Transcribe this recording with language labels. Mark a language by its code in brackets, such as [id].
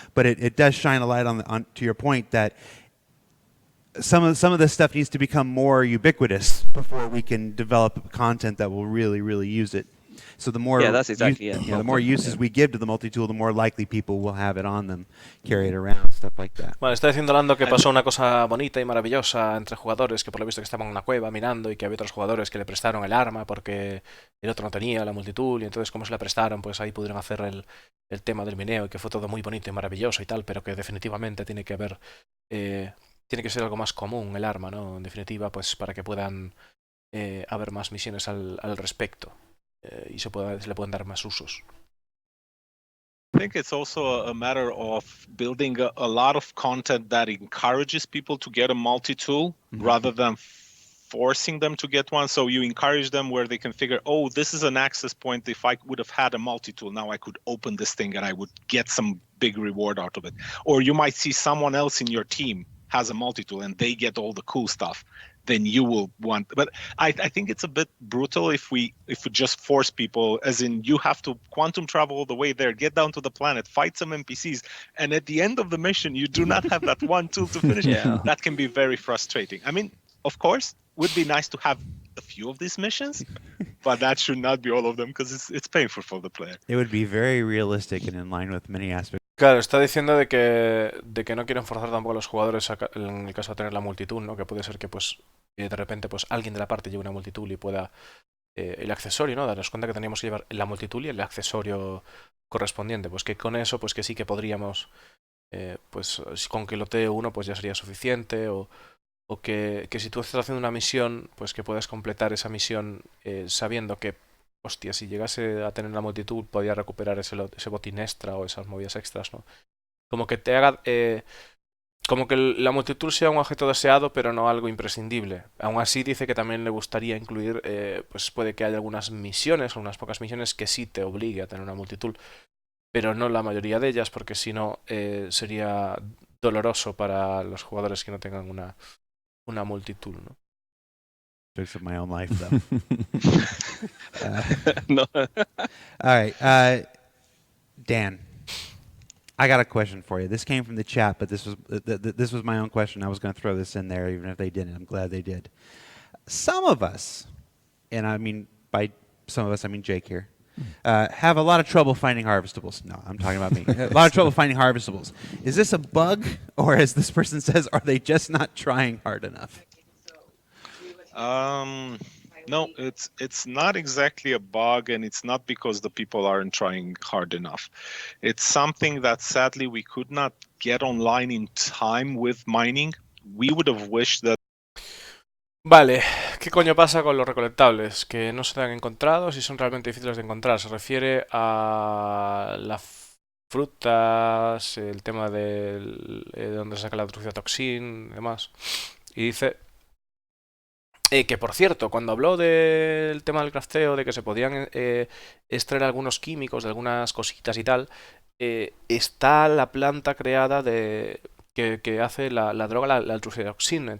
[en] But it does shine a light on to your point that some of this stuff needs to become more ubiquitous before we can develop content that will really use it. So the more that's exactly it. The more uses we give to the multi-tool, the more likely people will have it on them, carry it around, stuff like that. [es] Bueno, está diciendo Lando que pasó una cosa bonita y maravillosa entre jugadores, que por lo visto que estaban en una cueva mirando y que había otros jugadores que le prestaron el arma porque el otro no tenía la multitool, y entonces como se la prestaron, pues ahí pudieron hacer el tema del mineo, y que fue todo muy bonito y maravilloso y tal, pero que definitivamente tiene que haber... tiene que ser algo más común el arma, ¿no? En definitiva, pues para que puedan haber más misiones al respecto. Y se le pueden dar más usos. [en] I think it's also a matter of building a lot of content that encourages people to get a multi-tool rather than forcing them to get one. So you encourage them where they can figure, oh, this is an access point. If I would have had a multi-tool, now I could open this thing and I would get some big reward out of it. Or you might see someone else in your team has a multi-tool and they get all the cool stuff. Then you will want, but I think it's a bit brutal if we just force people, as in you have to quantum travel all the way there, get down to the planet, fight some NPCs, and at the end of the mission you do not have that one tool to finish. Yeah. That can be very frustrating. I mean, of course, would be nice to have a few of these missions, but that should not be all of them because it's painful for the player. It would be very realistic and in line with many aspects. [es] Claro, está diciendo de que no quieren forzar tampoco a los jugadores en el caso de tener la multitool, ¿no? Que puede ser que pues de repente pues alguien de la parte lleve una multitool y pueda el accesorio, ¿no? Darnos cuenta que teníamos que llevar la multitool y el accesorio correspondiente. Pues que con eso, pues que sí que podríamos, pues con que lotee uno, pues ya sería suficiente. O que si tú estás haciendo una misión, pues que puedas completar esa misión sabiendo que, hostia, si llegase a tener la multitud, podía recuperar ese botín extra o esas movidas extras, ¿no? Como que te haga. Como que la multitud sea un objeto deseado, pero no algo imprescindible. Aún así, dice que también le gustaría incluir, pues puede que haya algunas misiones, o unas pocas misiones, que sí te obligue a tener una multitud, pero no la mayoría de ellas, porque si no, sería doloroso para los jugadores que no tengan una multitud, ¿no? [en] Of my own life, though. No. All right, Dan, I got a question for you. This came from the chat, but this was my own question. I was going to throw this in there, even if they didn't. I'm glad they did. Some of us, and I mean by some of us, I mean Jake here, have a lot of trouble finding harvestables. No, I'm talking about me. A lot of trouble finding harvestables. Is this a bug, or as this person says, are they just not trying hard enough? No, it's not exactly a bug, and it's not because the people aren't trying hard enough. It's something that sadly we could not get online in time with mining. We would have wished that. [es] Vale, ¿qué coño pasa con los recolectables? Que no se han encontrado, si son realmente difíciles de encontrar. Se refiere a las frutas, el tema de dónde se saca la truciotoxina y demás. Y dice que, por cierto, cuando habló del tema del crafteo, de que se podían extraer algunos químicos de algunas cositas y tal, está la planta creada que hace la droga, la truciotoxina.